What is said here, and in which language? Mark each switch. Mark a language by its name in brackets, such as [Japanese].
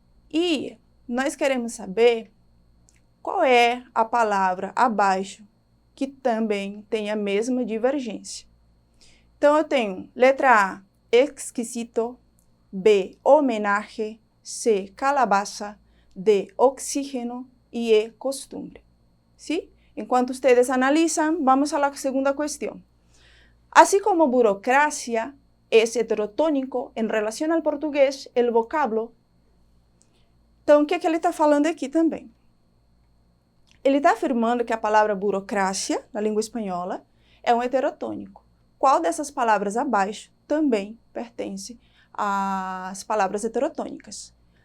[Portuguese] E nós queremos saber qual é a palavra abaixo que também tem a mesma divergência. Então, eu tenho letra A, exquisito, B, homenagem, C, calabaza, D, oxígeno y E, costumbre. [Spanish] ¿Sí? Enquanto ustedes analizan, vamos a la segunda cuestión. Así como burocracia es heterotónico en relación al portugués, el vocablo. [Portuguese] Então, o que ele está falando aqui também? Ele está afirmando que a palavra burocracia, na língua espanhola, é um heterotônico. Qual dessas palavras abaixo também pertence às palavras heterotônicas?